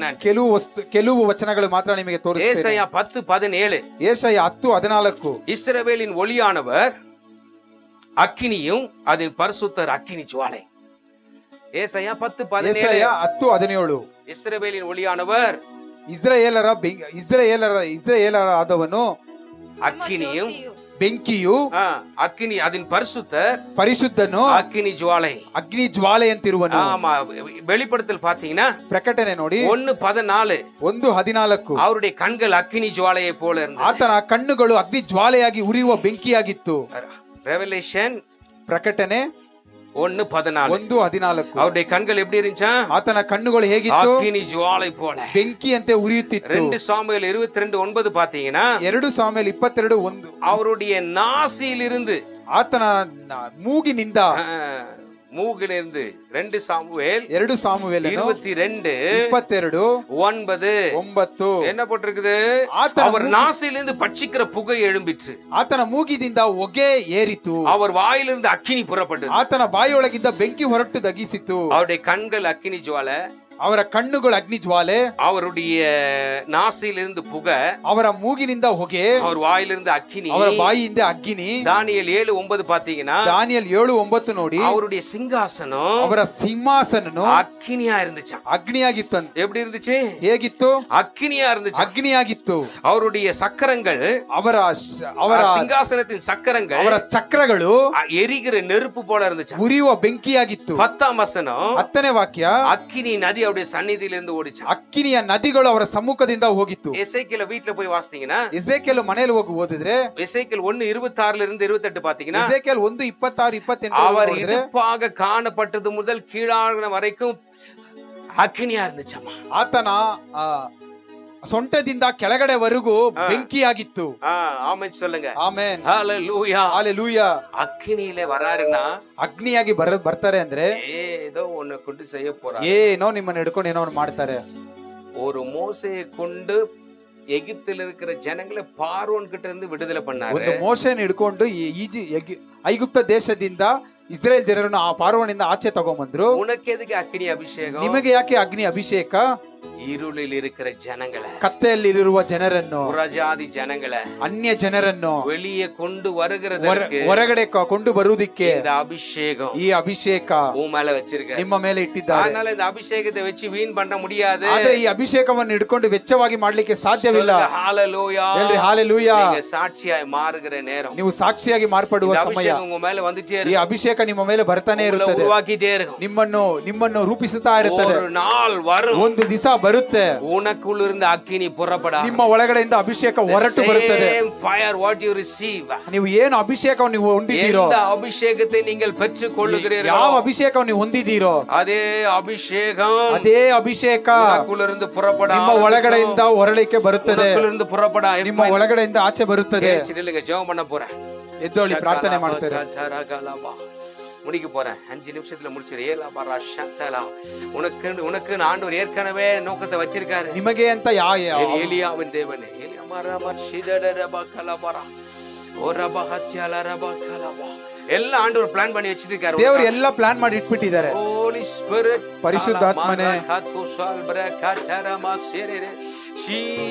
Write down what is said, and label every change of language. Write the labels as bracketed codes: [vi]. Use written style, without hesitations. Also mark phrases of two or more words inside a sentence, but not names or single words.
[kn] ಕೆಲವು ವಚನಗಳು ಮಾತ್ರ ನಿಮಗೆ ತೋರಿಸ್ತೇನೆ. [ta] ஏசாயா 10:17 [kn] ಏಷಯ 10:14 [ta] இஸ்ரவேலின் ஒளியானவர் அக்கினியும் அதன் பரிசுத்தர் அக்கினி ஜுவாலை. ஏசாயா 10:17 [kn] ಏಷಯ 10:17 [ta] இஸ்ரவேலின் ஒளியானவர் [kn] ಇಸ್ರಾಯೇಲರಾದವನು [ta] அக்கினியும் [kn] ಬೆಂಕಿಯು, [ta] அக்கினி அதன் பரிசுத்தர் [kn] ಪರಿಶುದ್ಧನು [ta] அக்கினி ஜுவாலை, [kn] ಅಗ್ನಿ ಜ್ವಾಲೆಯಂತಿರುವನು. [ta] ஆமா. வெளிப்படுத்தல் பாத்தீங்கன்னா [kn] ಪ್ರಕಟಣೆ ನೋಡಿ 1:14 1:14 [ta] அவருடைய கண்கள் அக்கினி ஜுவாலையை போல இருந்தது. [kn] ಆತನ ಕಣ್ಣುಗಳು ಅಗ್ನಿ ಜ್ವಾಲೆಯಾಗಿ ಉರಿಯುವ ಬೆಂಕಿಯಾಗಿತ್ತು. [ta] ரெவலேஷன் [kn] ಪ್ರಕಟಣೆ 1:14 1:14 [ta] அவருடைய கண்கள் எப்படி இருந்துச்சா? [kn] ಆತನ ಕಣ್ಣುಗಳು ಹೇಗಿತ್ತು? [ta] அக்கினி ஜுவாலை போல. [kn] ಬೆಂಕಿಯಂತೆ ಉರಿಯುತ್ತಿತ್ತು. [ta] 2 சாமுவேல் 22:9 பாத்தீங்கன்னா [kn] 2 ಸಾಮುವೇಲ್ 22:1 [ta] அவருடைய நாசியிலிருந்து, [kn] ಆತನ ಮೂಗಿನಿಂದ, [ta] மூகிலிருந்து 2 சாமுவேல் 22:9 என்ன போட்டிருக்குது? [kn] ಆತನ [ta] அவர் நாசியிலிருந்து பட்சிக்கிற புகை எழும்பிற்று. [kn] ಆತನ ಮೂಗಿದಿಂದ ಹೊಗೆ ಏರಿತು. [ta] அவர் வாயிலிருந்து அக்கினி புறப்பட்டது. [kn] ಆತನ ಬಾಯಿಯೊಳಗಿಂದ ಬೆಂಕಿ ಹೊರಟು ದಗಿಸಿತು. [ta] அவருடைய கண்கள் அக்கினி ஜுவாலை, [kn] ಅವರ ಕಣ್ಣುಗಳು ಅಗ್ನಿ ಜ್ವಾಲೆ, [ta] அவருடைய நாசியிலிருந்து புகை, [kn] ಅವರ ಮೂಗಿನಿಂದ ಹೊಗೆ, [ta] அவர் வாயிலிருந்து அக்கினி, [kn] ಅವರ ಬಾಯಿಯಿಂದ ಅಗ್ನಿ. [ta] தானியேல் 7:9 பாத்தீங்கன்னா [kn] ದಾನಿಯೇಲ್ 7:9 ನೋಡಿ, [ta] அவருடைய சிங்காசனம், [kn] ಅವರ ಸಿಂಹಾಸನನು [ta] அக்கினியா இருந்துச்சு. [kn] ಅಗ್ನಿಯಾಗಿತ್ತು. [ta] எப்படி இருந்துச்சு? [kn] ಹೇಗಿತ್ತು? [ta] அக்கினியா இருந்துச்சு. [kn] ಅಗ್ನಿಯಾಗಿತ್ತು. [ta] அவருடைய சக்கரங்கள், [kn] ಅವರ [ta] சிங்காசனத்தின் சக்கரங்கள், [kn] ಅವರ ಚಕ್ರಗಳು [ta] எரிகிற நெருப்பு போல இருந்துச்சு. [kn] ಉರಿಯುವ ಬೆಂಕಿಯಾಗಿತ್ತು. [ta] 10ஆம் வசனம், [kn] 10ನೇ ವಾಕ್ಯ, [ta] அக்கினி நதி அவருடைய சந்நிதியிலிருந்து ஓடிச்சு. [kn] ಅಕ್ಕಿನಿಯ ನದಿಗಳು ಅವರ ಸಮ್ಮುಖದಿಂದ ಹೋಗಿತ್ತು. [ta] எசேக்கியேல் வீட்ல போய் வாசித்தீங்கன்னா [kn] ಎಸೇಕಿಯೇಲ್ ಮನೆಯಲ್ಲಿ ಹೋಗಿ ಓದಿದ್ರೆ [ta] எசேக்கியேல் 1:26 இருந்து 28 பாத்தீங்கன்னா [kn] ಎಸೇಕಿಯೇಲ್ 1:26-28 [ta] அவர் [kn] ನೋಡಿದ್ರೆ [ta] இடுப்பாக காணப்பட்டது முதல் கீழான வரைக்கும் அக்கினியா இருந்துச்சம்மா. [kn] ಆತನ ಆ, ಸೊಂಟದಿಂದ ಕೆಳಗಡೆವರೆಗೂ ಬೆಂಕಿಯಾಗಿತ್ತು. [ta] ஆமென் சொல்லுங்க. [kn] ಆಮೆನ್. [ta] ஹalleluya. [kn] ಹಾಲೆಲೂಯಾ. [ta] அக்கினியில வராருன்னா [kn] ಅಗ್ನಿಯಾಗಿ ಬರ್ತಾರೆ ಅಂದ್ರೆ [ta] ஏதோ ஒண்ணு கொண்டு செய்ய போறாரு. [kn] ಏನೋ ನಿಮ್ಮನ್ನ ಹಿಡ್ಕೊಂಡು ಏನೋ ಒಂದು ಮಾಡ್ತಾರೆ. [ta] ஒரு மோசையை கொண்டு எகிப்தில் இருக்கிற ஜனங்களை பார்வோன் கிட்ட இருந்து விடுதலை பண்ணாரு. [kn] ಒಂದು ಮೋಶೆಯನ್ನು ಹಿಡ್ಕೊಂಡು ಐಗುಪ್ತ ದೇಶದಿಂದ ಇಸ್ರೇಲ್ ಜನರನ್ನು ಆ ಪಾರ್ವನಿಂದ ಆಚೆ ತಗೊಂಡ್ಬಂದ್ರು. [ta] உனக்கு எதுக்கு அக்கினி அபிஷேகம்? [kn] ನಿಮಗೆ ಯಾಕೆ ಅಗ್ನಿ ಅಭಿಷೇಕ? [ta] இருளில் இருக்கிற ஜனங்களை, [kn] ಕತ್ತೆಯಲ್ಲಿರುವ ಜನರನ್ನು, [ta] புறஜாதி ஜனங்களை, [kn] ಅನ್ಯ ಜನರನ್ನು [ta] வெளியே கொண்டு வருகிறதற்கு [kn] ಹೊರಗಡೆ ಕೊಂಡು ಬರುವುದಕ್ಕೆ [ta] இந்த அபிஷேகம் [kn] ಈ ಅಭಿಷೇಕ [ta] உன் மேல வச்சிருக்க. [kn] ನಿಮ್ಮ ಮೇಲೆ ಇಟ್ಟಿದ್ದಾರೆ. [ta] அதனால இந்த அபிஷேகத்தை வச்சு வீண் பண்ண முடியாது. [kn] ಆದ್ರೆ ಈ ಅಭಿಷೇಕವನ್ನು ಹಿಡ್ಕೊಂಡು ವೆಚ್ಚವಾಗಿ ಮಾಡ್ಲಿಕ್ಕೆ ಸಾಧ್ಯವಿಲ್ಲ. [ta] ஹalleluya. [kn] ಹೇಳ್ರಿ ಹಾಲೆಲೂಯಾ. [ta] நீங்க சாட்சியாய் மாறுகிற நேரம், [kn] ನೀವು ಸಾಕ್ಷಿಯಾಗಿ ಮಾರ್ಪಡುವ [ta] இந்த [kn] ಸಮಯ, [ta] அபிஷேகம் உங்க மேல வந்துட்டே [kn] ಈ [ta] இருக்கு. [kn] ಅಭಿಷೇಕ ನಿಮ್ಮ ಮೇಲೆ ಬರ್ತಾನೆ [ta] உங்களை [kn] ಇರುತ್ತದೆ. [ta] உருவாக்கிட்டே இருக்கும். [kn] ನಿಮ್ಮನ್ನು ರೂಪಿಸುತ್ತಾ ಇರುತ್ತದೆ. [ta] ஒரு நாள் வரும், [kn] ಒಂದು ದಿವಸ ಬರುತ್ತೆ, [ta] உனக்குள்ள இருந்து அக்கினி புறப்பட, [kn] ನಿಮ್ಮ ಒಳಗಡೆಯಿಂದ ಅಭಿಷೇಕ ಹೊರಟು ಬರುತ್ತದೆ. [en] fire what you receive, [kn] ನೀವು ಏನು ಅಭಿಷೇಕವನ್ನು ನೀವು ಹೊಂದಿದ್ದೀರೋ, [ta] எந்த அபிஷேகத்தை நீங்கள் பெற்றுக் கொள்ளுகிறீர்களோ, [kn] ಯಾವ ಅಭಿಷೇಕವನ್ನು ನೀವು ಹೊಂದಿದ್ದೀರೋ [ta] அதே அபிஷேகம் [kn] ಅದೇ ಅಭಿಷೇಕ [ta] உனக்குள்ள இருந்து புறப்பட, [kn] ನಿಮ್ಮ ಒಳಗಡೆಯಿಂದ ಹೊರಳಿಕೆ ಬರುತ್ತದೆ. [ta] உனக்குள்ள இருந்து புறப்பட, [kn] ನಿಮ್ಮ ಒಳಗಡೆಯಿಂದ ಆಚೆ ಬರುತ್ತದೆ. [ta] நில்லுங்க, ஜெபம் பண்ண போறேன். [kn] ಎದ್ದೊಳ್ಳಿ ಪ್ರಾರ್ಥನೆ ಮಾಡ್ತಾರೆ. [ta] முடிக்க போறேன். 5 நிமிஷத்துல முடிச்சிரு. உனக்கு ஆண்டவர் ஏற்கனவே நோக்கத்தை வச்சிருக்காரு. [kn] ನಿಮಗೆ ಅಂತ [ta] ஏலியாவின் தேவனே, எல்லாம் ஆண்டவர் பிளான் பண்ணி வச்சிருக்காரு. [kn] ದೇವರು ಎಲ್ಲ ಪ್ಲಾನ್ ಮಾಡಿ ಇಟ್ಬಿಟ್ಟಿದ್ದಾರೆ. [en] Holy Spirit, [kn] ಪರಿಶುದ್ಧಾತ್ಮನೇ,